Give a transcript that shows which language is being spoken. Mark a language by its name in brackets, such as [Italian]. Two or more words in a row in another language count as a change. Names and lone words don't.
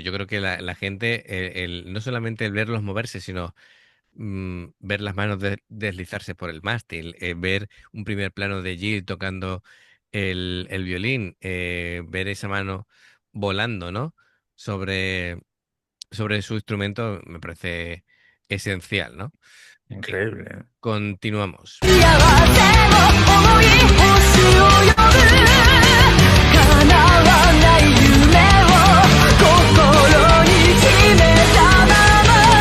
[Spanish] Yo creo que la gente, no solamente el verlos moverse, sino ver las manos deslizarse por el mástil, ver un primer plano de Jill tocando el violín, ver esa mano volando, ¿no? Sobre, sobre su instrumento me parece esencial, ¿no? Venga, Increíble. ¿Eh? continuamos. [Japanese] 幸せを思い星を呼ぶ叶わない夢を心に秘めたまま